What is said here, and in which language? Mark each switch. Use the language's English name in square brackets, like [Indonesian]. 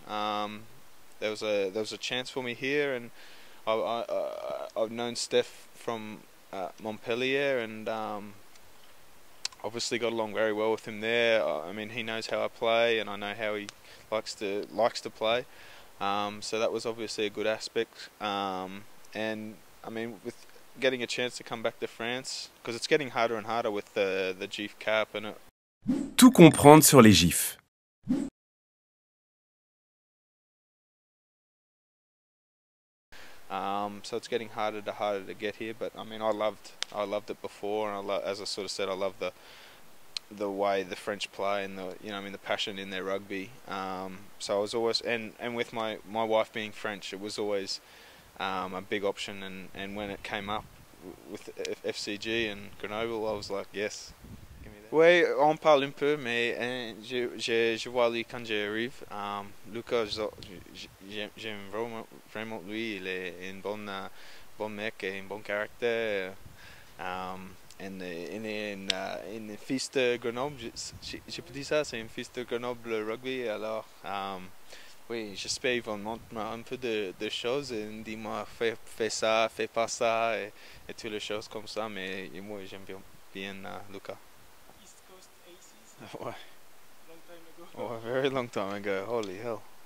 [English] There was a chance for me here, and I've known Steph from Montpellier, and obviously got along very well with him there. I mean, he knows how I play, and I know how he likes to play. So that was obviously a good aspect. And I mean, with getting a chance to come back to France, because it's getting harder and harder with the GIF cap and it. [French] Tout comprendre sur les GIFs. [English] So it's getting harder to get here, but I mean, I loved it before, and as I sort of said, I love the way the French play and the passion in their rugby. So I was always, and with my wife being French, it was always a big option, and when it came up with FCG and Grenoble, I was like, yes. [French] Oui, on parle un peu, mais je vois lui quand j'arrive. Lucas, j'aime vraiment lui. Il est un bon mec et un bon caractère. Il est un fils de Grenoble. Je peux dire ça, c'est un fils de Grenoble rugby. Alors, oui, j'espère qu'ils vont montrer un peu de choses et dis-moi, fais ça, fais pas ça et toutes les choses comme ça. Mais moi, j'aime bien Lucas. [English] East Coast Aces. [French] Ouais. [English] Long time ago. Oh, a very long time ago. Holy hell.